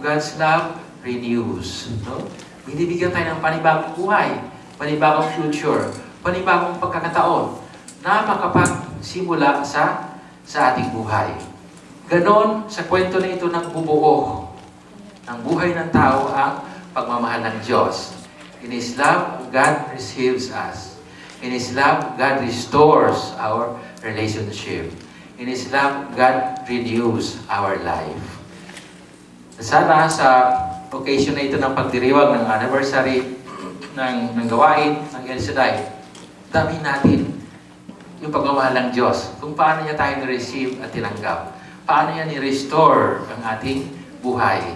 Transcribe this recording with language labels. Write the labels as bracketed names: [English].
[English] God's love renews. [Filipino] No? Binibigyan tayo ng panibagong buhay, panibagong future, panibagong pagkakataon na makapagsimula sa ating buhay. Ganon, sa kwento na ito ng bubuo ng buhay ng tao ang pagmamahal ng Diyos. [English] In His love, God receives us. In His love, God restores our relationship. In His love, God renews our life. [Filipino] Sana sa occasion na ito ng pagdiriwang ng anniversary ng gawain ng El Shaddai, dami natin yung pagmamahal ng Diyos. Kung paano niya tayo na-receive at tinanggap. Paano niya ni-restore ang ating buhay.